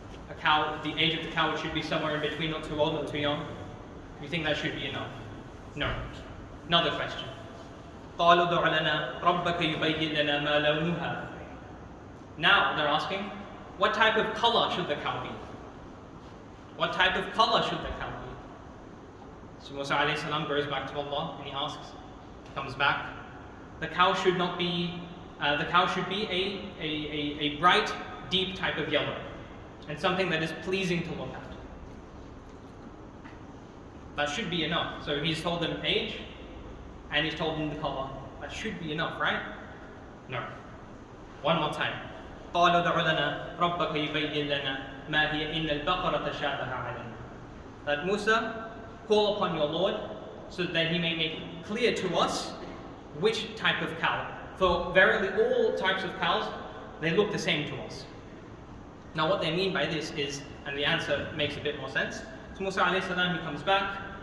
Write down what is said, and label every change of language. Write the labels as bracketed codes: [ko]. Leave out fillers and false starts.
[en] a cow, the age of the cow should be somewhere in between, not too old, not too young? Do you think that should be enough? No. Another question. [ar] قالوا ادع لنا ربك يبين لنا ما لونها. [en] Now they're asking, what type of color should the cow be? What type of color should the cow be? So Musa alayhi salam goes back to Allah and he asks, comes back. The cow should not be, the cow should be a bright, deep type of yellow, and something that is pleasing to look at. That should be enough. So he's told them age, and he's told them the color. That should be enough, right? No. One more time. [ar] قالوا ادع لنا ربك يبين لنا ما هي إن البقرة تشابه علينا. [en] That Musa, call upon your Lord so that he may make clear to us which type of cow. For verily all types of cows, they look the same to us. Now what they mean by this is, and the answer makes a bit more sense. So Musa alayhi salam, he comes back.